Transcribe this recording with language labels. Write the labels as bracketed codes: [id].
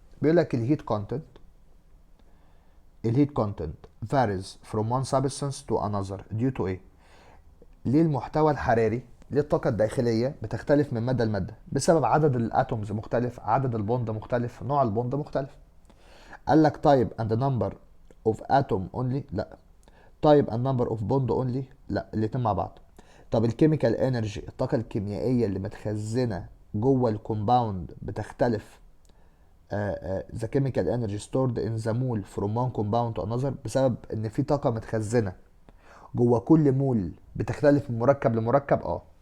[ar] بيقول لك الهيت كونتنت [en] varies from one substance to another due to [ar] ايه؟ ليه المحتوى الحراري، ليه الطاقة الداخلية بتختلف من مادة لمادة؟ بسبب عدد الاتومز مختلف، عدد البوند مختلف، نوع البوند مختلف. قال لك [en] type and number of atom only، لا. type and number of bond only، [ar] لا، الاتنين مع بعض. طب الكيميكال انرجي، الطاقة الكيميائية اللي متخزنة جوه الكومباوند بتختلف. [en] the chemical energy stored in the mole from one compound to another، [ar] بسبب ان في طاقة متخزنة جوه كل مول بتختلف من مركب لمركب.